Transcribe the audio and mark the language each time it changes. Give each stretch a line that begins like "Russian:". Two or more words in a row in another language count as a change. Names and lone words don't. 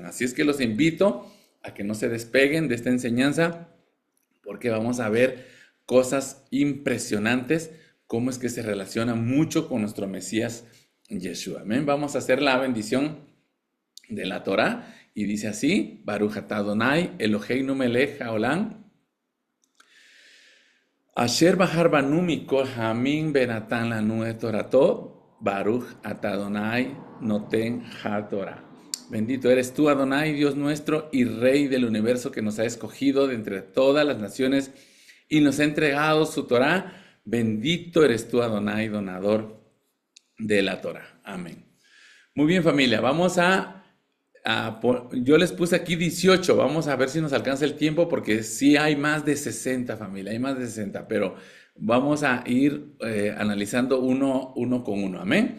Spanish: Así es que los invito a que no se despeguen de esta enseñanza porque vamos a ver cosas impresionantes, cómo es que se relaciona mucho con nuestro Mesías Yeshua. Amén. Vamos a hacer la bendición de la Torah y dice así:
Hebrew: ברוך אתה אדוני אלוהינו מלך העולם אשר בחר בנו מכל העמים ונתן לנו את תורתו ברוך אתה אדוני נותן התורה.
Spanish: Bendito eres tú, Adonai, Dios nuestro y Rey del universo, que nos ha escogido de entre todas las naciones y nos ha entregado su Torah. Bendito eres tú, Adonai, donador de la Torah. Amén. Muy bien, familia, yo les puse aquí 18, vamos a ver si nos alcanza el tiempo porque sí hay más de 60, familia, hay más de 60, pero vamos a ir analizando uno con uno, amén.